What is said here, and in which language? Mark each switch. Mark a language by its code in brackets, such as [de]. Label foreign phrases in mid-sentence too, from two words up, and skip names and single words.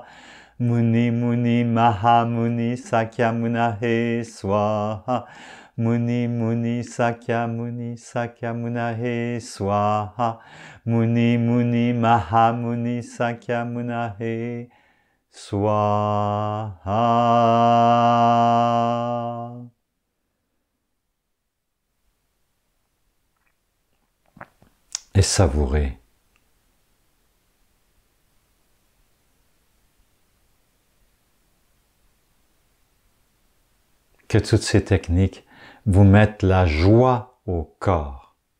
[sa] मुनि मुनि महामुनि शाक्यमुनये स्वाहा. मुनि मुनि शाक्यमुनि शाक्यमुनये स्वाहा. मुनि मुनि महामुनि शाक्यमुनये स्वाहा. [fr] Et savourez. Que toutes ces techniques vous mettent la joie au corps.